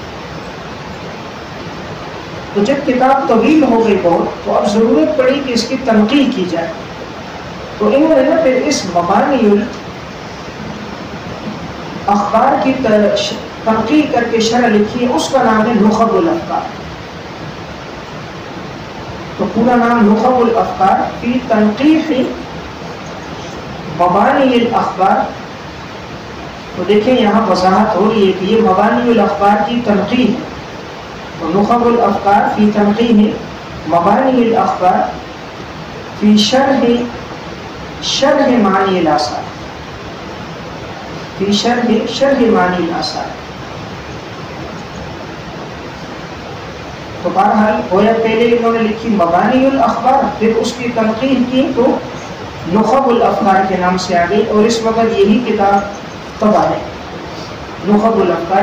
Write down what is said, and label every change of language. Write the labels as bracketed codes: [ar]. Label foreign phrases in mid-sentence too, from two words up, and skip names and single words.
[ur] تو جب کتاب طویل ہو گئی بہت، تو اب ضرورت پڑی کہ اس کی تنقیح کی جائے، تو انہوں نے پھر اس مبانی الاخبار کی تنقیح کر کے شرح لکھی ہے، اس کا نام ہے نخب الافکار۔ تو پورا نام نخب الافکار فی تنقیح مبانی الاخبار۔ تو دیکھیں یہاں وضاحت ہو رہی ہے کہ یہ مبانی الاخبار کی تنقیح ہے، تو نخب الافکار فی تنقیح مبانی الاخبار فی شرح معانی الآثار، فی شرح معانی الآثار۔ تو بہرحال گویا پہلے انہوں نے لکھی مبانی الاخبار، پھر اس کی تنقیح کی تو نخب الافکار کے نام سے آ گئی، اور اس وقت یہی کتاب طبع ہے، نخب الافکار۔